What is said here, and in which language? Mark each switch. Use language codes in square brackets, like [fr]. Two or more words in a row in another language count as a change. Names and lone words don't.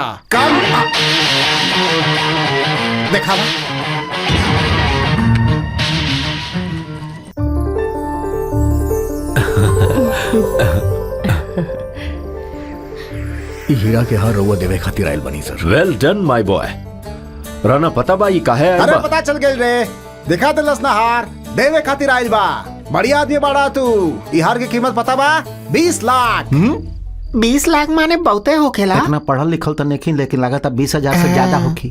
[bho] कम देखा हीरा के हार रउआ देवे खातिर आयल बनी सर। [en] well done my boy. [bho] राणा पता बा ये काहे आइल अरे बा? पता चल गई रे, दिखा दिलस ना हार, देवे खातिर आइल बा। बढ़िया आदमी बाड़ा तू। ई हार की कीमत पता बा? 20 लाख। 20 लाख माने बहुते होखेला। इतना पढ़ल लिखल तो नहीं, लेकिन लगा था 20,000 से ज्यादा होखी।